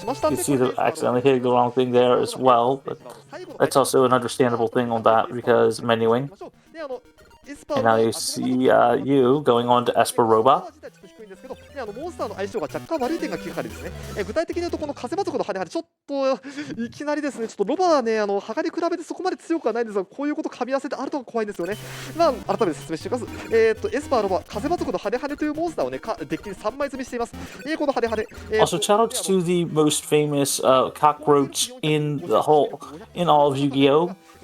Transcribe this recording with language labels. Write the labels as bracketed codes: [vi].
[en] You see them accidentally hitting the wrong thing there as well, but that's also an understandable thing on that because menuing. And now you see you going on to Esperoba. [ja] モンスターの相性が若干悪い点が9針ですね。具体的に言うとこの風魔族の羽根ちょっといきなりですね、ちょっとロバはね羽賀に比べてそこまで強くはないんですが、こういうこと噛み合わせてあると怖いんですよね。改めて説明していきます。エスパーロバ風魔族の羽というモンスターをねデッキに3枚積みしています。この羽 [en] Also, shout outs to the most famous cockroach in all of Yu-Gi-Oh!